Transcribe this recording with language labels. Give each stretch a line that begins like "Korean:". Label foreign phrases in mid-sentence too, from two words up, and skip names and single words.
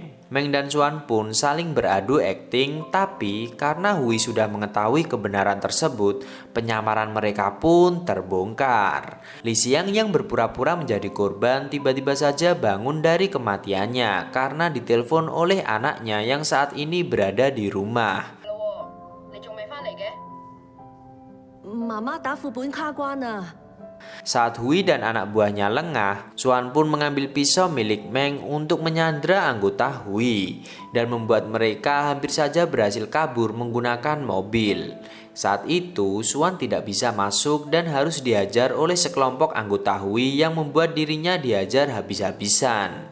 Indonesian: Meng dan Xuan pun saling beradu akting, tapi karena Hui sudah mengetahui kebenaran tersebut, penyamaran mereka pun terbongkar. Li Xiang yang berpura-pura menjadi korban tiba-tiba saja bangun dari kematiannya karena ditelepon oleh anaknya yang saat ini berada di rumah.
Cantonese: 你仲未返嚟嘅？媽媽打副本卡關啊！
Indonesian: Saat Hui dan anak buahnya lengah, Xuan pun mengambil pisau milik Meng untuk menyandra anggota Hui dan membuat mereka hampir saja berhasil kabur menggunakan mobil. Saat itu, Xuan tidak bisa masuk dan harus dihajar oleh sekelompok anggota Hui yang membuat dirinya dihajar habis-habisan.